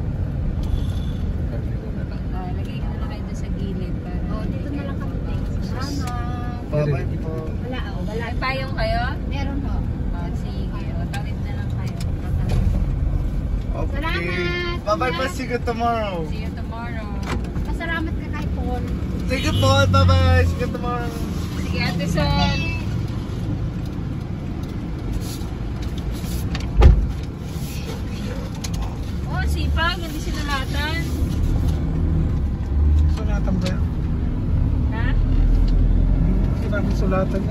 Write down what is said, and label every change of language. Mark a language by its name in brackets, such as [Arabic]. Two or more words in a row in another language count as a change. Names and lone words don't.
[Filipino] Lagay ka na lang kayo doon sa gilid. Para Oh, dito na lang kami. Salamat. Bye-bye po. Wala, oh, wala. May payong kayo? Meron ho. Sige. O, tawid na lang kayo. Okay. Salamat. Bye-bye po. [English] See you tomorrow. See you tomorrow. [Filipino] Pasalamat ka kay Paul. [English] Thank you po. Bye-bye. See you tomorrow. [Filipino] Sige, Ate Sol. Oh, sipag. Hindi sinulatan. Sulatan ba yan? Ha? Hindi namin sulatan yan.